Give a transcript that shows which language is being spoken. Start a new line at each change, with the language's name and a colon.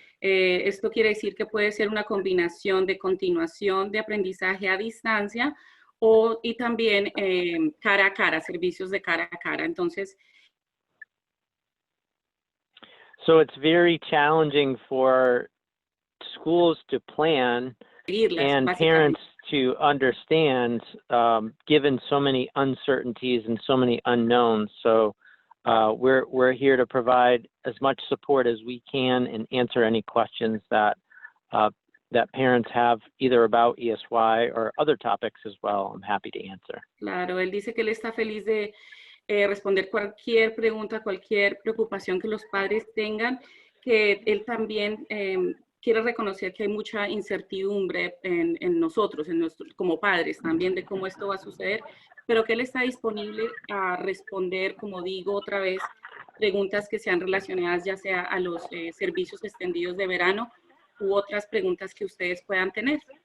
Spanish: Esto quiere decir que puede ser una combinación de continuación de aprendizaje a distancia y también cara a cara, servicios de cara a cara. Entonces,
English: so it's very challenging for schools to plan and parents to understand, given so many uncertainties and so many unknowns. So we're here to provide as much support as we can and answer any questions that parents have either about ESY or other topics as well. I'm happy to answer.
Spanish: Claro, él dice que él está feliz de responder cualquier pregunta, cualquier preocupación que los padres tengan, que él también quiere reconocer que hay mucha incertidumbre en nosotros, como padres también, de cómo esto va a suceder, pero que él está disponible a responder, como digo otra vez, preguntas que sean relacionadas ya sea a los servicios extendidos de verano u otras preguntas que ustedes puedan tener.